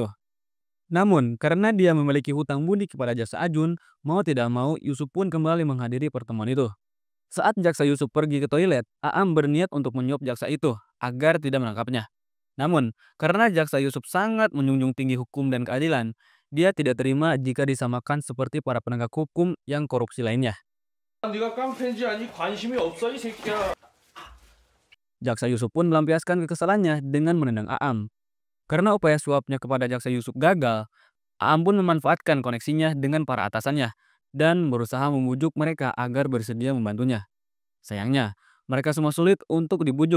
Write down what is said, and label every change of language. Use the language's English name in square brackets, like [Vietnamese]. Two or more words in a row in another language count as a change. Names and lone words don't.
[Indonesian] Namun, karena dia memiliki hutang budi kepada Jaksa Ajun, mau tidak mau Yusuf pun kembali menghadiri pertemuan itu. Saat Jaksa Yusuf pergi ke toilet, Aam berniat untuk menyuap jaksa itu agar tidak menangkapnya. Namun, karena Jaksa Yusuf sangat menjunjung tinggi hukum dan keadilan, dia tidak terima jika disamakan seperti para penegak hukum yang korupsi lainnya. [Korean] 네가 깡패인지 아니 관심이 없어 이 새끼야. [Indonesian] Jaksa Yusuf pun melampiaskan kekesalannya dengan menendang Aam. Karena upaya suapnya kepada Jaksa Yusuf gagal, Aam pun memanfaatkan koneksinya dengan para atasannya dan berusaha membujuk mereka agar bersedia membantunya. Sayangnya, mereka semua sulit untuk dibujuk.